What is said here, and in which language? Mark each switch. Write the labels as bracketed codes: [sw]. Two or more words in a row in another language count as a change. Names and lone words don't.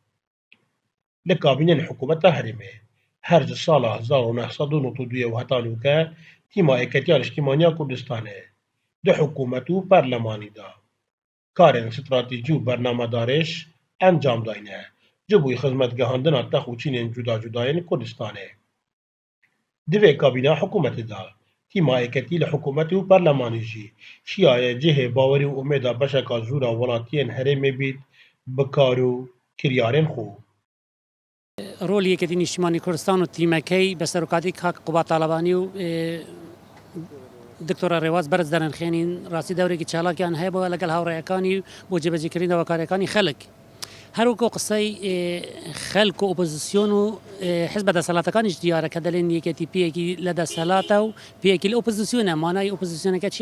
[ku] Li kabînên hikûmeta Herêmê her ji sala 1992 û hetanûke tîma Êketiya Niştimaniya Kurdistanê di hikûmet û berlemanî de karên stratejî û bernamedarêj encam dayine ji bo xizmetgihandina tex û çînên cuda cudayên Kurdistanê. Di vê kabîna hikûmetê de tîma Êketî li hikûmetê û berlemanî jî çiyaye cihê bawerî û umêda beşeka zûr a welatiyên Herêmê bît bi kar û kiryarên xwe. [ckb] رول یەکێتی نیشتیمانی کوردستان و تیمەکەی بە سەرۆکاتی کاک قوبات تاالبانی و دکتۆرە ڕێواز بەرز دەرەنخێنین ڕاستی دەورێکی چالاکیان هەیە بۆ لەگەڵ هاوڕێیەکانی بۆ جێبەجێکردنەوە کارەکانی خەڵک هەروەکو قسەی خەلک و ئۆپۆزیسیۆن و حزب دەسەڵاتەکانیش دیارە کە دەڵێن یەکێتی پێیەکی لە دەسەڵاتە و پێیەکی لە ئۆپۆزیسیۆنە مانای ئۆپۆزیسیۆنەکە چییە؟